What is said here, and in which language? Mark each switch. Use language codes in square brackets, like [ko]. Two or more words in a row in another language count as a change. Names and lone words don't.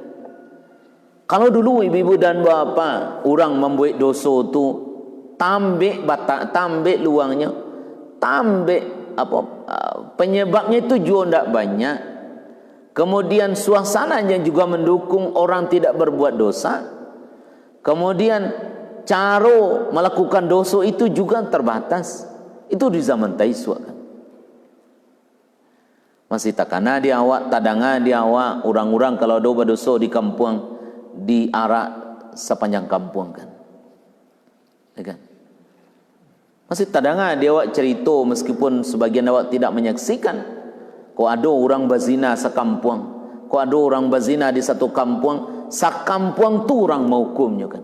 [id] Kalau dulu ibu-ibu dan bapa orang membuat dosa itu tambik batak, tambik luangnya, tambik penyebabnya itu juga tidak banyak. Kemudian suasananya juga mendukung orang tidak berbuat dosa. Kemudian cara melakukan dosa itu juga terbatas. Itu di zaman Taiswa kan. [min] Masih takana di awak, tadanga di awak, [id] orang-orang kalau ada berdosa di kampung diarak sepanjang kampung kan. Ya kan? [min] Masih tadanga di awak [id] cerita meskipun sebagian awak tidak menyaksikan. Kau ada orang berzina sekampung, kau ada orang berzina di satu kampung, sakampung tu orang menghukumnya kan.